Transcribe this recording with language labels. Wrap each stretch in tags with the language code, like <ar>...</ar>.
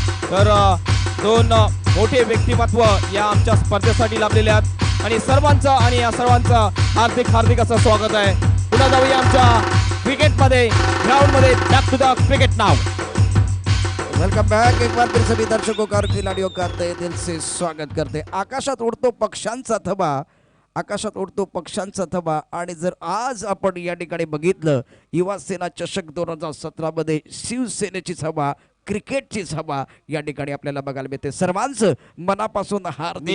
<mr>तर 2 मोठे व्यक्तिमत्व या आमच्या स्पर्धेसाठी लाभलेले आहेत आणि या सर्वांचं हार्दिक असं स्वागत आहे। पुन्हा जाऊया आमच्या क्रिकेट मध्ये, ग्राउंड मध्ये।</mr> <en>back to the cricket</en> <mr>now.</mr> <en>Welcome back.</en> <hi>एक बार फिर सभी दर्शकों का और खिलाड़ियों का तहे दिल से स्वागत करते।</hi> <mr>आकाशात उडतो पक्ष्यांचा थबा, आकाशात उडतो पक्ष्यांचा थबा। आणि जर आज आपण या ठिकाणी बघितलं युवा सेना चषक 2017 मध्ये शिवसेनेची सभा, क्रिकेटची सभा या ठिकाणी आपल्याला बघायला मिळते। सर्वांचं मनापासून हार्दिक</mr>